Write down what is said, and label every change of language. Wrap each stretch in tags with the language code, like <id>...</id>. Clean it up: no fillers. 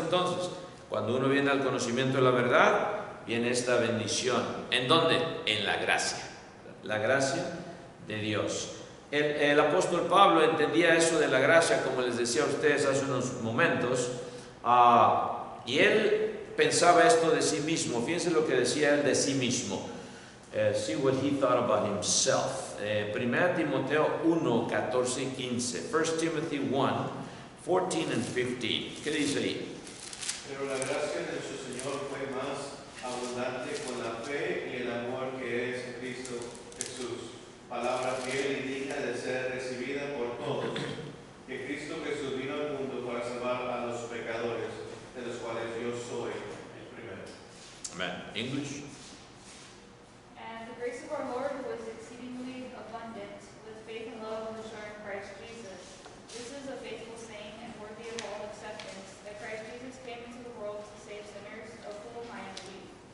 <es>Entonces, cuando uno viene al conocimiento de la verdad, viene esta bendición. ¿En dónde? En la gracia. La gracia de Dios. El apóstol Pablo entendía eso de la gracia, como les decía a ustedes hace unos momentos, y él pensaba esto de sí mismo. Fíjense lo que decía él de sí mismo.</es> <en>See what he thought about himself.</en> <es>1 Timoteo 1, 14 y 15.</es> <en>1 Timothy 1, 14 and 15.</en> <es>¿Qué dice ahí? Pero la gracia de nuestro Señor fue más abundante con la fe y el amor que es en Cristo Jesús. Palabra fiel y digna de ser recibida por todos. Que Cristo Jesús vino al mundo para salvar a los pecadores, de los cuales yo soy el primero.</es> <en>Amen. English. And the grace of our Lord was exceedingly abundant, with faith and love which are in Christ Jesus. This is a faithful saying and worthy of all acceptance, that Christ Jesus came into the world to save sinners, of whom I am chief.</en>